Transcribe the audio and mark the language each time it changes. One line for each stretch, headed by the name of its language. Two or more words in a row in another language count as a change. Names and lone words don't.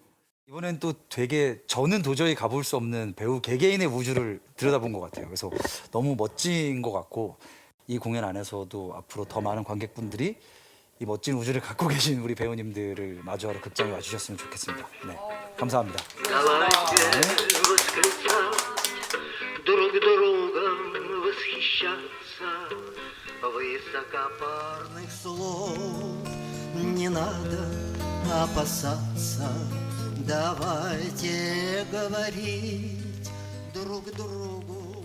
Korean: 이번엔 또 되게 저는 도저히 가볼 수 없는 배우 개개인의 우주를 들여다본 것 같아요. 그래서 너무 멋진 것 같고 이 공연 안에서도 앞으로 더 많은 관객분들이 이 멋진 우주를 갖고 계신 우리 배우님들을 마주하러 극장에 와주셨으면 좋겠습니다. 네, 감사합니다.
Russian: Давайте воскресать, друг другом восхищаться. Высокопарных слов не надо опасаться. Давайте говорить друг другу